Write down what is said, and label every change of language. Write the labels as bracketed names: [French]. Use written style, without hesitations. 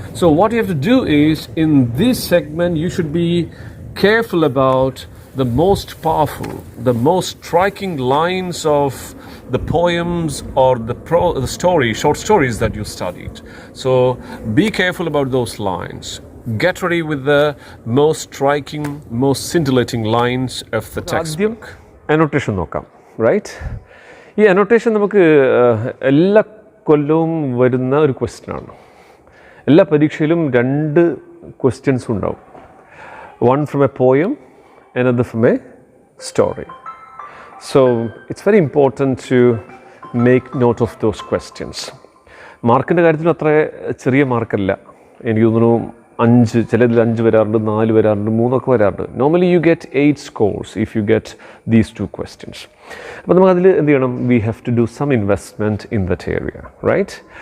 [English] So what you have to do is, in this segment, you should be careful about the most powerful, the most striking lines of the poems or the story, short stories that you studied. So be careful about those lines. Get ready with the most striking, most scintillating lines of the textbook. [Malayalam] Annotation നോക്കാം, right? ഈ annotation നമുക്ക് എല്ലാ കൊല്ലവും വരുന്ന ഒരു ക്വസ്റ്റ്യനാണ്. എല്ലാ പരീക്ഷയിലും രണ്ട് ക്വസ്റ്റ്യൻസ് ഉണ്ടാവും. [English] One from a poem, another from a story. So it's very important to make note of those questions. [Malayalam] മാർക്കിൻ്റെ കാര്യത്തിൽ അത്ര ചെറിയ മാർക്കല്ല. എനിക്ക് തോന്നുന്നു 5, ചിലതിൽ 5 വരാറുണ്ട്, 4 വരാറുണ്ട്, 3 ഒക്കെ വരാറുണ്ട്. [English] Normally you get 8 scores if you get these two questions. [Malayalam] അപ്പോൾ നമുക്ക് അതിൽ എന്ത് ചെയ്യണം? [English] We have to do some investment in that area, right?